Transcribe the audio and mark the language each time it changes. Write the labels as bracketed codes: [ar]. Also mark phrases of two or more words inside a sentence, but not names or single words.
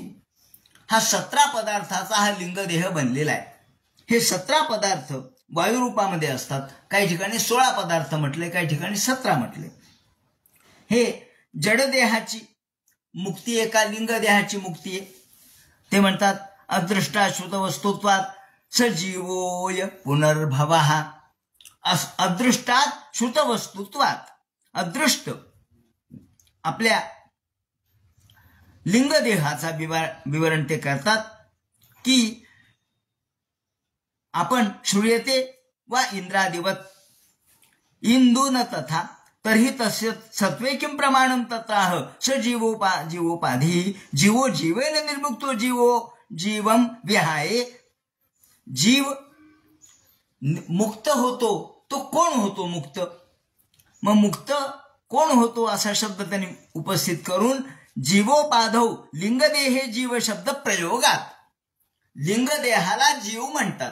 [mr] हा 17 पदार्थाचा हा लिंगदेह बनलेला आहे. हे 17 पदार्थ वायुरूपामध्ये असतात. काही ठिकाणी 16 पदार्थ म्हटले, काही ठिकाणी 17 म्हटले. हे जडदेहाची मुक्ती आहे का लिंगदेहाची मुक्ती आहे? ते म्हणतात [sa] अदृष्टाश्रुत वस्तुत्वात सजीवोय पुनर्भवः. अदृष्टात श्रुत वस्तुत्वात, [mr] अदृष्ट आपल्या लिंगदेहाचा विवरण ते करतात की आपण [sa] श्रूयते वा इंद्रादिवत इंदून तथा तर्हि तस्य सत्वे किं प्रमाणं तत्राह जीवोपाधी जीवो जीवेन निर्मुक्तो जीवो जीवम विहाय. [mr] जीव मुक्त होतो, तो कोण होतो मुक्त? मग मुक्त कोण होतो असा शब्द त्यांनी उपस्थित करून [sa] जीवोपाधौ लिंगदेहे [mr] जीव शब्द प्रयोगात लिंगदेहाला जीव म्हणतात.